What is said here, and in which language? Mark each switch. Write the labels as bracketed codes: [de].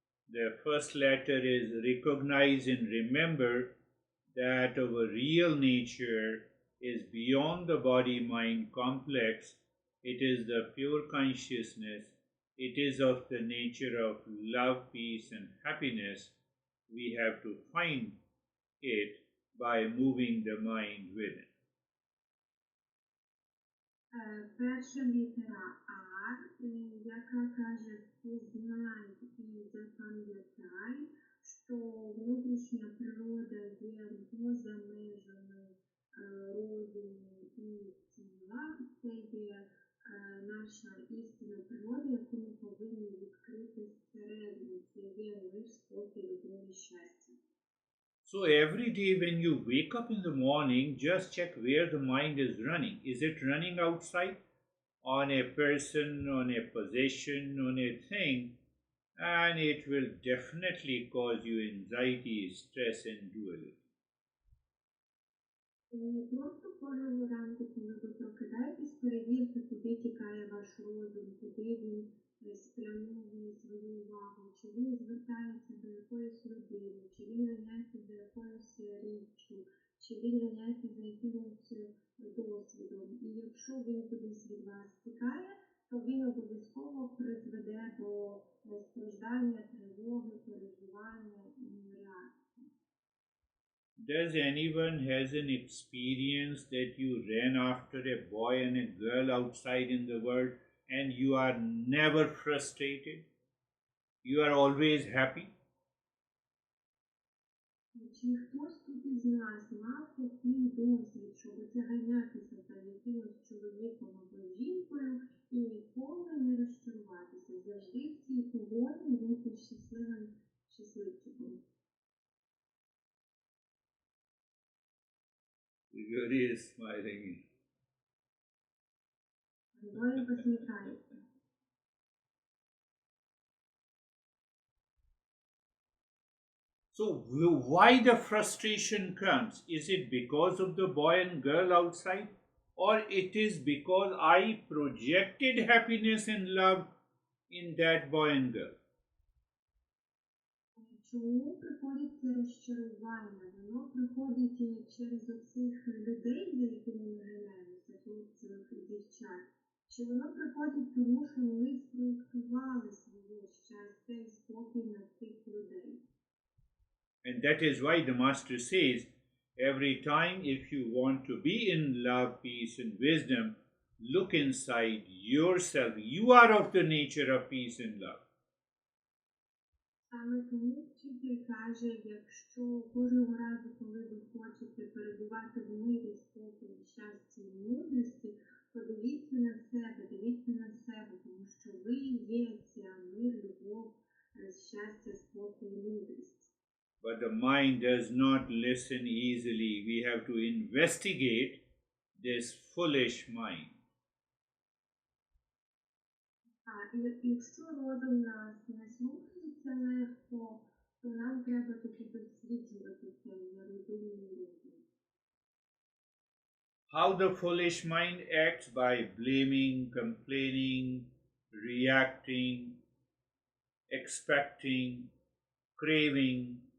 [en] The first letter is recognize and remember that our real nature is beyond the body-mind complex. It is the pure consciousness. It is of the nature of love, peace, and happiness. We have to find it by moving the mind within. [uk] Перша літера R, яка каже «Познай і запам'ятай», що внутрішня природа є поза межами розуму і тіла. Це є наша істинна природа, яку ми повинні відкрити всередину. Це є мир, спокій, любов і щастя. [en] So every day when you wake up in the morning, just check where the mind is running. Is it running outside, on a person, on a possession, on a thing? And it will definitely cause you anxiety, stress, and duality. [uk] Просто кожного ранку, коли ви прокидаєтесь, перевірте, куди тікає ваш розум, куди він спрямовує свою увагу, чи він звертається до якоїсь людини, чи він ганяється за якоюсь річчю, чи він ганяється за якимось досвідом. І якщо він кудись від вас тікає, то він обов'язково призведе до страждання, тривоги, переживання і реакції. [en] Does anyone has an experience that you ran after a boy and a girl outside in the world and you are never frustrated? You are always happy? [uk] Чи хтось тут із нас мав такий досвід, щоб ганятися за якимось чоловіком або жінкою і ніколи не розчаруватися? Завжди в цій погоні бути щасливчиком. [en] Girish is smiling. [uk] Григорій посміхається. [en] So why the frustration comes? Is it because of the boy and girl outside? Or it is because I projected happiness and love in that boy and girl? [uk] Чому приходить це розчарування? Воно приходить через оцих людей, за якими ми ганяємося, хлопців і дівчат. Чи воно приходить тому, що ми спроєктували своє щастя і спокій на цих людей? [en] And that is why the Master says, every time if you want to be in love, peace and wisdom, look inside yourself. You are of the nature of peace and love. [uk] Саме тому вчитель каже, якщо кожного разу, коли ви хочете перебувати в мирі, спокої, щасті і мудрості, Подивіться на себе, дивіться на себе, тому що ви є ця мир, любов, щастя, спокій, мудрість. [en] But the mind does not listen easily. We have to investigate this foolish mind. [uk] Якщо розум нас не слухається легко, то нам треба таки досліджувати цей нерозумний розум. [en] How the foolish mind acts by blaming, complaining, reacting, expecting, craving.